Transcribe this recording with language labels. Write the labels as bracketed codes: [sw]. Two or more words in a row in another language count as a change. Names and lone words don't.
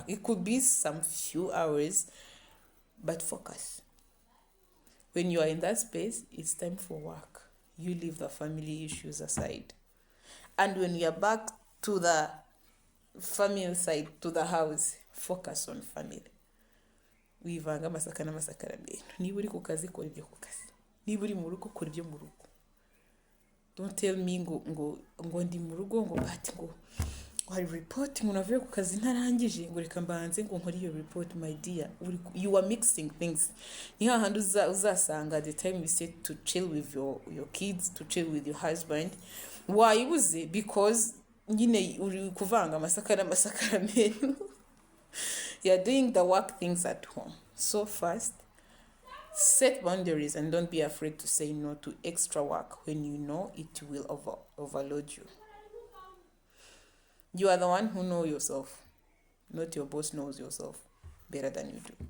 [en] It could be some few hours, but focus. When you are in that space, it's time for work. You leave the family issues aside. And when you are back to the family side, to the house, focus on family. [rw] Wivanga amasaka n'amasakaramentu. Niba uri ku kazi, kora ibyo ku kazi. Niba uri mu rugo, kora ibyo mu rugo. [en] Don't tell me [rw] ngo ndi mu rugo ngo bati ngo hari report ngo navuye ku kazi ntarangije ngo reka mbanze ngo nkore iyo report. [en] My dear, you are mixing things. [rw] Ni hahandi uzasanga [en] the time you set to chill with your kids, to chill with your husband, [rw] wayibuze because nyine uri kuvanga amasaka n'amasakaramentu. [en] You are doing the work things at home. So first, set boundaries and don't be afraid to say no to extra work when you know it will overload you. You are the one who knows yourself, not your boss knows yourself better than you do.